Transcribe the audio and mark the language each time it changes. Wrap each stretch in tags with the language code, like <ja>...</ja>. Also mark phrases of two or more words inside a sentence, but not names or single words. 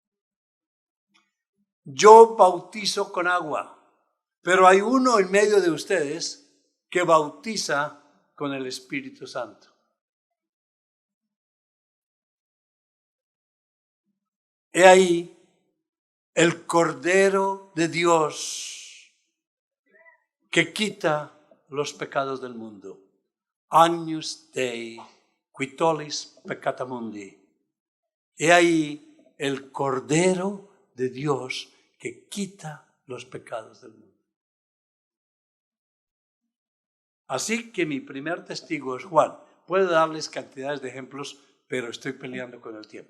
<es>Yo bautizo con agua, pero hay uno en medio de ustedes que bautiza con el Espíritu Santo. He ahí el Cordero de Dios que quita los pecados del mundo.</es> <la>Agnus Dei, qui tollis peccata mundi.</la> <es>He ahí el Cordero de Dios que quita los pecados del mundo. Así que mi primer testigo es Juan. Puedo darles cantidades de ejemplos, pero estoy peleando con el tiempo.</es>